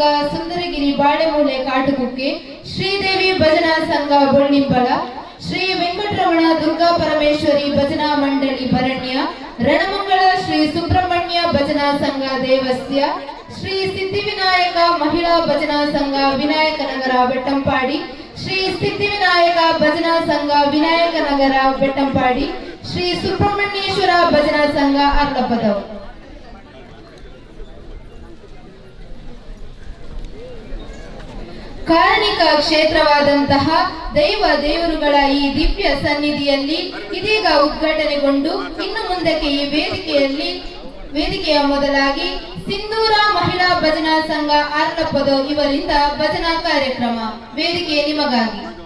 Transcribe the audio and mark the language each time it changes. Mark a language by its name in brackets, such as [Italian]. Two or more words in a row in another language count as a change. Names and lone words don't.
[Kannada] ಸುಂದರಗಿರಿ ಬಾಳೆಮೂಲೆ ಕಾಟುಕುಕ್ಕೆ, ಶ್ರೀದೇವಿ ಭಜನಾ ಸಂಘ ಬೊಳ್ಳಿಂಬಳ, ಶ್ರೀ ವೆಂಕಟರಮಣ ದುರ್ಗಾ ಪರಮೇಶ್ವರಿ ಭಜನಾ ಮಂಡಳಿ ಭರಣ್ಯ, ರಣಮಂಗಳ ಶ್ರೀ ಸುಬ್ರಹ್ಮಣ್ಯ ಭಜನಾ ಸಂಘ ದೇವಸ್ಯ, ಶ್ರೀ ಸಿದ್ಧಿವಿನಾಯಕ ಮಹಿಳಾ ಭಜನಾ ಸಂಘ ವಿನಾಯಕನಗರ ಬೆಟ್ಟಂಪಾಡಿ, ಶ್ರೀ ಸಿದ್ಧಿವಿನಾಯಕ ಭಜನಾ ಸಂಘ ವಿನಾಯಕನಗರ ಬೆಟ್ಟಂಪಾಡಿ, ಶ್ರೀ ಸುಬ್ರಹ್ಮಣ್ಯೇಶ್ವರ ಭಜನಾ ಸಂಘ ಆರ್ಲಪದವು. ಕಾರಣಿಕ ಕ್ಷೇತ್ರವಾದಂತಹ ದೈವ ದೇವರುಗಳ ಈ ದಿವ್ಯ ಸನ್ನಿಧಿಯಲ್ಲಿ ಇದೀಗ ಉದ್ಘಾಟನೆಗೊಂಡು ಇನ್ನು ಮುಂದಕ್ಕೆ ಈ ವೇದಿಕೆಯ ಮೊದಲಾಗಿ ಸಿಂಧೂರ ಮಹಿಳಾ ಭಜನಾ ಸಂಘ ಆರ್ಲಪದ ಇವರಿಂದ ಭಜನಾ ಕಾರ್ಯಕ್ರಮ. ವೇದಿಕೆ ನಿಮಗಾಗಿ.